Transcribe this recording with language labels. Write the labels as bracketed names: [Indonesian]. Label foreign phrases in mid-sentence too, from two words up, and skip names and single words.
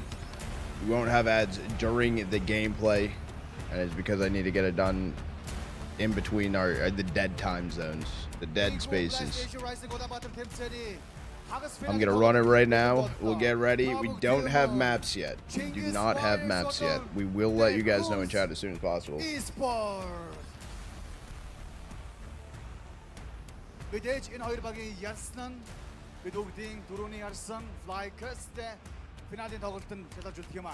[English] We won't have ads during the gameplay, and it's because I need to get it done in between the dead time zones, the dead spaces. I'm going to run it right now. We'll get ready. We don't have maps yet. We do not have maps yet. We will let you guys know in chat as soon as possible. [Mongolian] Мэдээж энэ хоёр багийн ялсан нь бид бүгдийн дөрөвний ярьсан FlyQuest финалийн тоглолтод шалгаж үлдэх юм аа.